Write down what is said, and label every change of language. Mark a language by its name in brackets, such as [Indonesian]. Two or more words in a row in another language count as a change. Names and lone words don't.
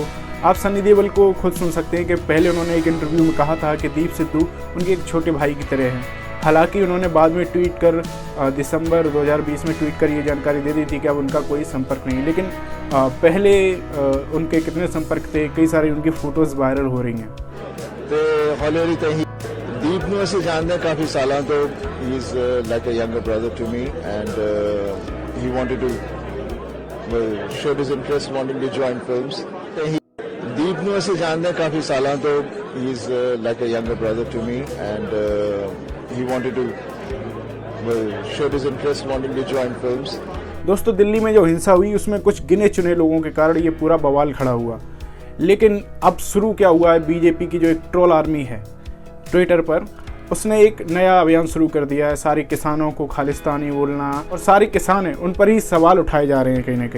[Hindi] आप सनी देओल को खुद सुन सकते हैं कि पहले उन्होंने एक इंटरव्यू में कहा था कि दीप सिद्धू उनके एक छोटे भाई की तरह हैं। हालांकि उन्होंने बाद में ट्वीट कर दिसंबर 2020 में ट्वीट कर ये जानकारी दे दी थी कि अब उनका कोई संपर्क नहीं, लेकिन पहले उनके कितने संपर्क थे, कई सारी उनकी फ़ोटोज़ वायरल हो रही हैं। [Punjabi] दीप ਨੂੰ ਅਸੀਂ ਜਾਣਦੇ ਕਾਫੀ ਸਾਲਾਂ ਤੋਂ। [English] he is like a younger brother to me and he wanted to showed his interest wanting to join films. [Punjabi] Deep ਨੂੰ ਅਸੀਂ ਜਾਣਦੇ ਕਾਫੀ ਸਾਲਾਂ ਤੋਂ। [English] he is like a younger brother to me and he wanted to showed his interest wanting to join films. [Hindi] दोस्तों, दिल्ली में जो हिंसा हुई उसमें कुछ गिने चुने लोगों के कारण ये पूरा बवाल खड़ा हुआ। लेकिन अब शुरू क्या हुआ है, बीजेपी की जो एक ट्रोल आर्मी है ट्विटर पर, उसने एक नया अभियान शुरू कर दिया है। सारे किसानों को खालिस्तानी बोलना, और सारे किसान हैं उन पर ही सवाल उठाए जा रहे हैं कहीं ना कहीं।